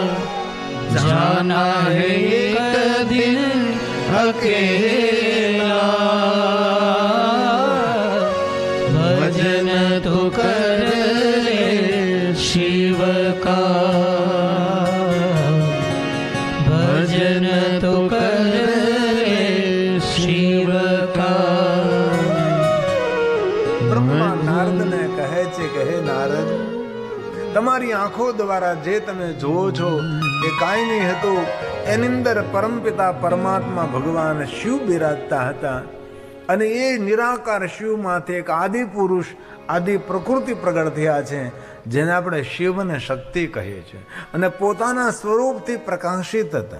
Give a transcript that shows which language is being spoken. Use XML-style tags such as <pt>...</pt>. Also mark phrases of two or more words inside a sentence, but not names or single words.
<hi>जाना है एक दिन अकेला, भजन तो कर ले शिव का, भजन तो कर ले शिव का.</hi> <gu>બ્રહ્મા નારદને કહે છે કે હે નારદ, તમારી આંખો દ્વારા જે તમે જોવો છો એ કાંઈ નહીં હતું. એની અંદર પરમપિતા પરમાત્મા ભગવાન શિવ બિરાજતા હતા અને એ નિરાકાર શિવમાંથી એક આદિ પુરુષ આદિ પ્રકૃતિ પ્રગટ થયા છે, જેને આપણે શિવ અને શક્તિ કહીએ છીએ, અને પોતાના સ્વરૂપથી પ્રકાશિત હતા.</gu>